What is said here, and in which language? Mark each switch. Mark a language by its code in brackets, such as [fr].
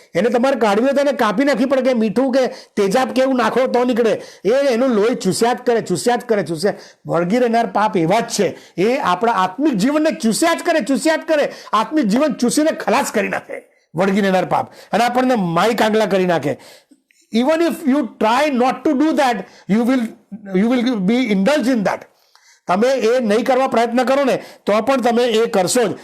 [gu] એને તમારે કાઢવી હોય તો એને કાપી નાખી પડે, કે મીઠું કે તેજાબ કે એવું નાખો તો નીકળે. એનું લોહી ચૂસ્યા જ કરે. વળગી રહેનાર પાપ એવા જ છે, એ આપણા આત્મિક જીવનને ચૂસ્યા જ કરે. આત્મિક જીવન ચૂસીને ખલાસ કરી નાખે વળગી રહેનાર પાપ, અને આપણને માઈ કાંગલા કરી નાખે. [en] Even if you try not to do that, you will be indulged in that. [gu] તમે એ નહીં કરવા પ્રયત્ન કરો ને તો પણ તમે એ કરશો જ.